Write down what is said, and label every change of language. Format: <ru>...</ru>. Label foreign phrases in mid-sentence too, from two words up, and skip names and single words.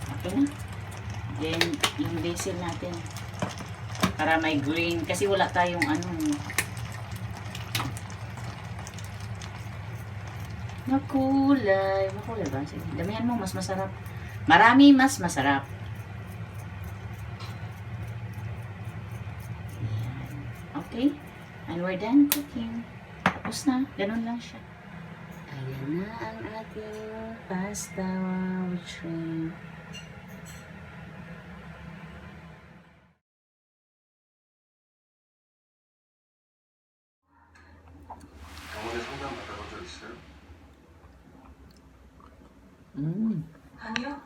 <tl>Okay na. Then, yung basil natin. Para may green. Kasi wala tayong ano. Makulay. Makulay ba? Sige. Damihan mo, mas masarap. Marami, mas masarap. Ayan.</tl> <en>Okay? And we're done cooking.</en> <tl>Tapos na. Ganun lang siya. Ayan na ang ating</tl> <en>pasta with shrimp.</en> <ko>병원에 상담 받아본 적 있어요? 아니요.</ko>